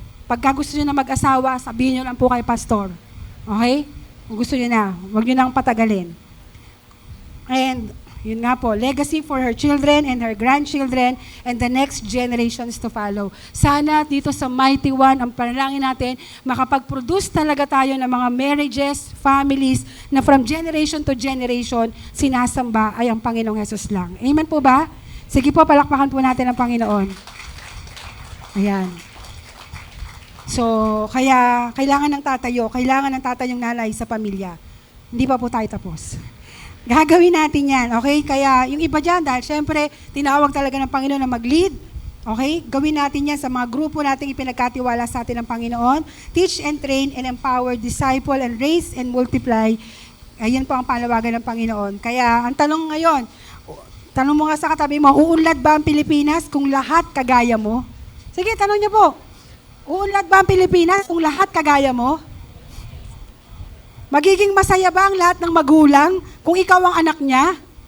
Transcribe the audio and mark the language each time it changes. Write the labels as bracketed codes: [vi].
[tl] Pagka gusto nyo na mag-asawa, sabihin nyo lang po kay pastor. Okay? Kung gusto nyo na, huwag nyo nang patagalin. [en] And, [tl] yun nga po, [en] legacy for her children and her grandchildren and the next generations to follow. [tl] Sana dito sa Mighty One, ang panalangin natin, makapag-produce talaga tayo ng mga marriages, families, na [en] from generation to generation, [tl] sinasamba ay ang Panginoong Hesus lang. Amen po ba? Sige po, palakpakan po natin ang Panginoon. Ayan. So, kaya kailangan ng tatayong nanay sa pamilya. Hindi pa po tayo tapos. Gagawin natin yan, okay? Kaya yung iba dyan, dahil syempre, tinawag talaga ng Panginoon na mag-lead, okay? Gawin natin yan sa mga grupo nating ipinagkatiwala sa atin ng Panginoon. [en] Teach and train and empower, disciple and raise and multiply. [tl] Ayan po ang panawagan ng Panginoon. Kaya ang tanong ngayon, tanong mo nga sa katabi mo, uunlad ba ang Pilipinas kung lahat kagaya mo? Sige, tanong niyo po. Uunlad ba ang Pilipinas kung lahat kagaya mo? Magiging masaya ba ang lahat ng magulang kung ikaw ang anak niya?